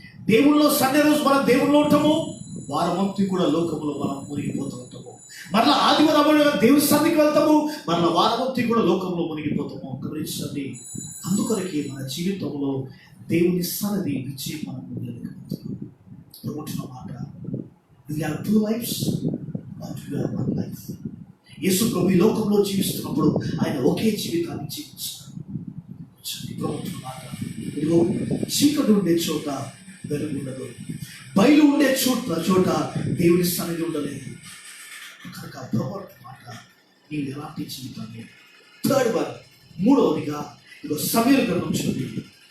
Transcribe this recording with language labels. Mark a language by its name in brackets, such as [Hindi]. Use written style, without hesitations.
[Telugu] దేవుళ్ళలో Sunday రోజు మనం దేవుళ్ళు ఉంటాము, వారమంతి కూడా లోకంలో మనం మునిగిపోతూ ఉంటాము. మరలా ఆదివారం దేవుని సన్నిధికి వెళ్తాము, మరలా వారమంతి కూడా లోకంలో మునిగిపోతాము. గమనించండి, అందుకొరకే మన జీవితంలో దేవుని సన్నిధి విజయం మనం పొందలేకపోతున్నాం. ప్రభుత్వ మాట, [English] we have two lives but we have one life. [Telugu] యేసు ప్రభు ఈ లోకంలో జీవిస్తున్నప్పుడు ఆయన ఒకే జీవితాన్ని జీవించారు. ప్రభుత్వ మాట, ఇదిగో చీకటి ఉండే చోట వెలుగు ఉండదు, బయలు ఉండే చోట దేవుని సన్నిధి ఉండలేదు. కనుక ప్రభుత్వ మాట, నీవు ఎలాంటి జీవితాన్ని. [English] third one, [Telugu] మూడవదిగా ఇదిగో సమూయేలు గ్రంథం చూడండి.